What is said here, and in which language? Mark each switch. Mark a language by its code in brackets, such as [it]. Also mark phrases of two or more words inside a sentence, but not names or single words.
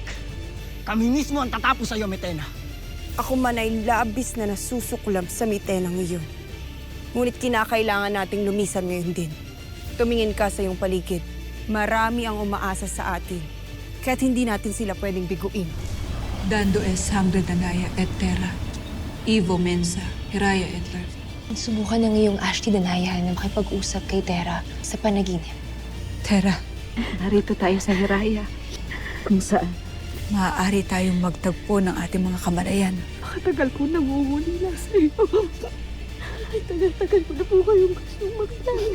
[tl] Kami mismo ang tatapos sa iyo, Metena. Ako man ay labis na nasusuklam sa mitenang iyon. Ngunit kinakailangan nating lumisan ngayon din. Tumingin ka sa iyong paligid. Marami ang umaasa sa atin. Kaya't hindi natin sila pwedeng biguin. Dando es sangre danaya et terra. Ivo mensa, hiraya et love. Subukan ng iyong Ashti Danaya na makipag-usap kay Terra sa panaginip. Terra, narito tayo sa hiraya. Kung saan maaari tayong magtagpo ng ating mga kamalayan. Matagal ko nangungulila sa iyo. Ay, tagal-tagal ko na po kayong gustong maglayo.